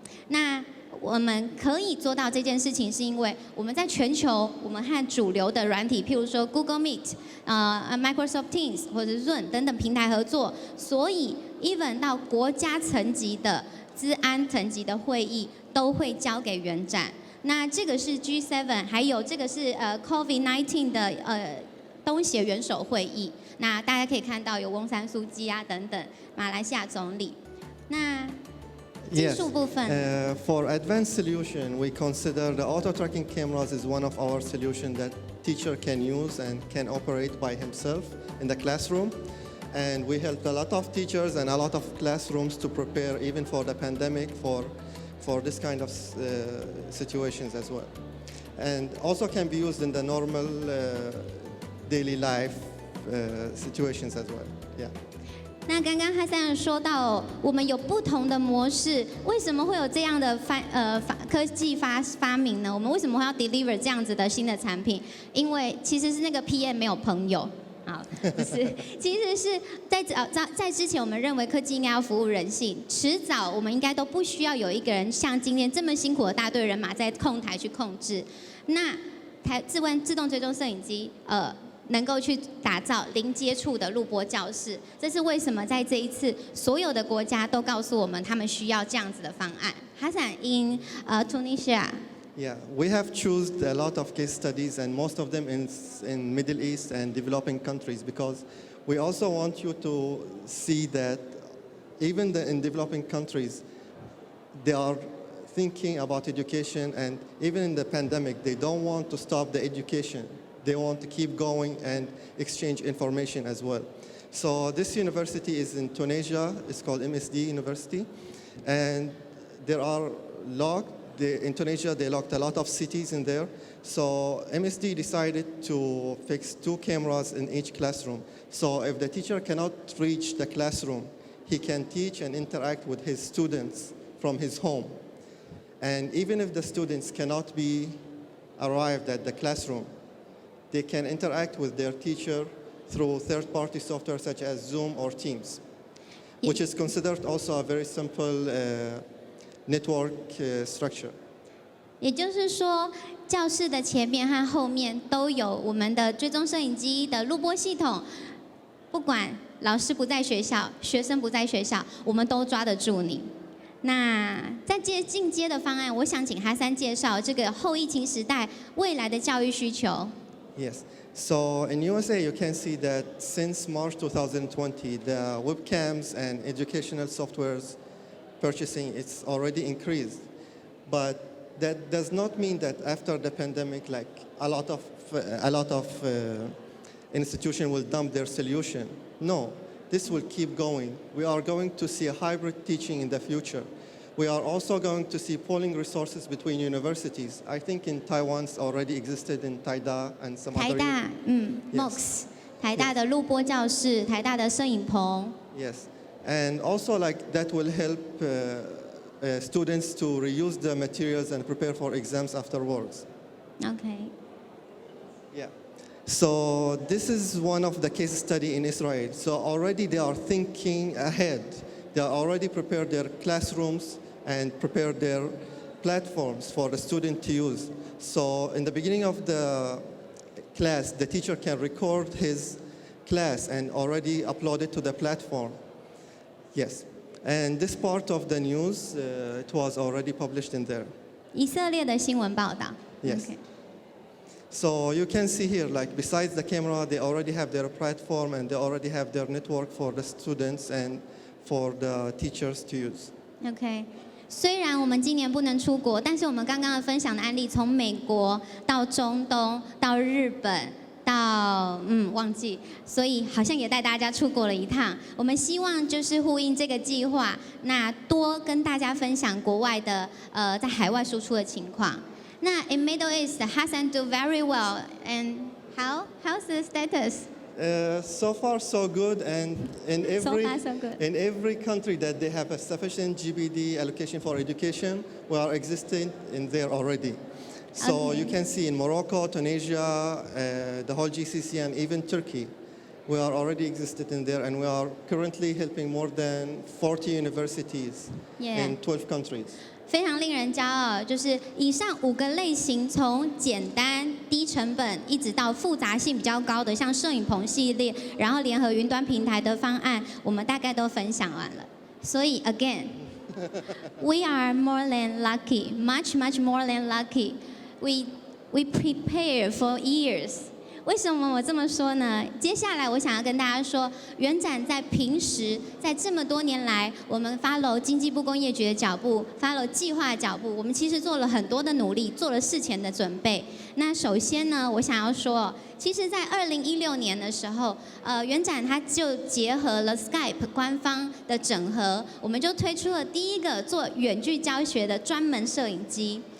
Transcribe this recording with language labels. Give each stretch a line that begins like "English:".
Chinese: 那我们可以做到这件事情，是因为我们在全球，我们和主流的软体，譬如说 Google Meet、Microsoft Teams 或者 Zoom 等等平台合作，所以 even 到国家层级的资安层级的会议都会交给圆展。那这个是 G7， 还有这个是COVID-19 的东协元首会议。那大家可以看到有翁山苏姬啊等等马来西亚总理。那
English: Yes.
Chinese: 技术部分。
English: For advanced solution, we consider the auto tracking cameras is one of our solutions that teacher can use and can operate by himself in the classroom. And we helped a lot of teachers and a lot of classrooms to prepare even for the pandemic for this kind of situations as well. And also can be used in the normal daily life situations as well. Yeah.
Chinese: 那刚刚哈桑说到，我们有不同的模式，为什么会有这样的科技发明呢？我们为什么会要 deliver 这样子的新的产品？因为其实是那个 PM 没有朋友。好，不是，其实是在之前，我们认为科技应该要服务人性，迟早我们应该都不需要有一个人像今天这么辛苦的大队人马在控台去控制。那自动追踪摄影机，能够去打造零接触的录播教室，这是为什么在这一次所有的国家都告诉我们他们需要这样子的方案。
English: Hassan in Tunisia, Yeah, we have chosen a lot of case studies, and most of them in Middle East and developing countries, because we also want you to see that even in developing countries, they are thinking about education, and even in the pandemic, they don't want to stop the education. They want to keep going and exchange information as well. So this university is in Tunisia. It's called MSD University, and there are in Tunisia, they locked a lot of cities in there. So MSD decided to fix 2 cameras in each classroom. So if the teacher cannot reach the classroom, he can teach and interact with his students from his home. And even if the students cannot be arrived at the classroom, they can interact with their teacher through third-party software such as Zoom or Teams, which is considered also a very simple network structure.
Chinese: 也就是说，教室的前面和后面都有我们的追踪摄影机的录播系统，不管老师不在学校，学生不在学校，我们都抓得住你。那在进阶的方案，我想请哈三介绍这个后疫情时代未来的教育需求。
English: Yes. So in USA, you can see that since March 2020, the webcams and educational softwares purchasing it's already increased, but that does not mean that after the pandemic, like a lot of institutions will dump their solution. No, this will keep going. We are going to see a hybrid teaching in the future. We are also going to see pooling resources between universities. I think in Taiwan's already existed in Taida and some other.
Chinese: 台大，MOOCs， 台大的录播教室，台大的摄影棚。
English: Yes, and also like that will help students to reuse the materials and prepare for exams afterwards. Okay. Yeah. So this is one of the case study in Israel. So already they are thinking ahead. They already prepared their classrooms and prepared their platforms for the student to use. So in the beginning of the class, the teacher can record his class and already upload it to the platform. Yes. And this part of the news, it was already published in there.
Chinese: 以色列的新闻报道。
English: Yes. Okay. So you can see here, like besides the camera, they already have their platform and they already have their network for the students and for the teachers to use.
Chinese: OK， 虽然我们今年不能出国，但是我们刚刚分享的案例，从美国到中东到日本到忘记，所以好像也带大家出国了一趟。我们希望就是呼应这个计划，那多跟大家分享国外的在海外输出的情况。
English: 那 in Middle East, Hassan do very well, and how's the status? So far, so good, and in every, So far, so good. in every country that they have a sufficient GBD allocation for education, we are existing in there already. So Okay. you can see in Morocco, Tunisia, the whole GCC, and even Turkey, we are already existed in there, and we are currently helping more than 40 universities Yeah. in 12 countries.
Chinese: 非常令人骄傲，就是以上5个类型，从简单低成本一直到复杂性比较高的，像摄影棚系列，然后联合云端平台的方案，我们大概都分享完了。所以
English: again, we are more than lucky, much more than lucky. We prepare for years.
Chinese: 为什么我这么说呢？接下来我想要跟大家说，圆展在平时，在这么多年来，我们 follow 经济部工业局的脚步 ，follow 计划的脚步，我们其实做了很多的努力，做了事前的准备。那首先呢，我想要说，其实，在2016年的时候，圆展它就结合了 Skype 官方的整合，我们就推出了第一个做远距教学的专门摄影机。